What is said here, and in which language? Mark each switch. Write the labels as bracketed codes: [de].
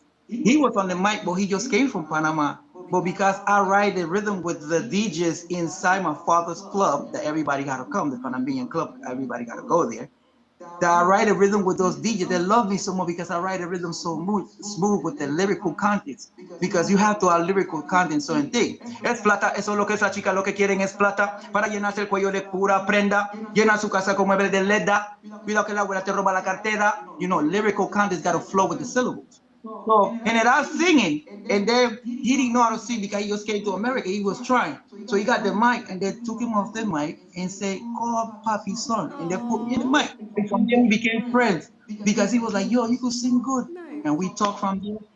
[en] he was on the mic, but he just came from Panama. But because I ride the rhythm with the DJs inside my father's club, that everybody got to come, the Panamanian club, everybody got to go there. That I write a rhythm with those DJs. They love me so much because I write a rhythm so smooth with the lyrical contents. Because you have to have lyrical content certain thing. [es] Es plata, eso es lo que esa chica lo que quieren es plata. Para llenarse el cuello de pura prenda. Llena su casa con muebles de leda. Cuidado que la abuela te roba la cartera. [en] Lyrical contents got to flow with the syllables. So, and then I was singing, and then he didn't know how to sing because he just came to America. He was trying. So he got the mic, and they took him off the mic and said, call Papi's son. And they put me in the mic. And from there, we became friends because he was like, yo, you could sing good. And we talked from there.